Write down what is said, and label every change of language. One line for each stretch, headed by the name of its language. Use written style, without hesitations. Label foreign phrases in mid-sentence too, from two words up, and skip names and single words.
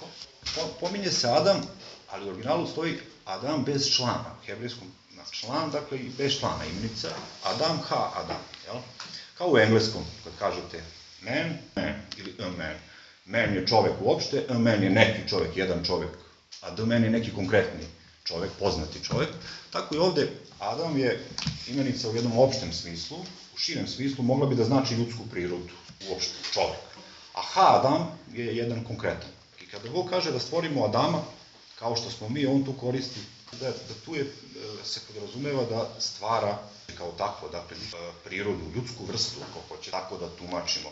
Serbian: Pominje se Adam, ali u originalu stoji Adam bez člana, u hebrejskom član, dakle i bez člana, imenica Adam, Adam, jel? Kao u engleskom, kad kažete man ili
English: a man.
Serbian: Man je čovek uopšte,
English: a man
Serbian: je neki čovek, jedan čovek, a
English: the man
Serbian: je neki konkretni čovek, poznati čovek. Tako i ovde Adam je imenica u jednom opštem smislu, u širem smislu mogla bi da znači ljudsku prirodu, uopšte čovek. A Adam je jedan konkretan. I kada Bog kaže da stvorimo Adama, kao što smo mi, on tu koristi, da tu se podrazumeva da stvara kao takvo, dakle, prirodu, ljudsku vrstu, ako hoće tako da tumačimo.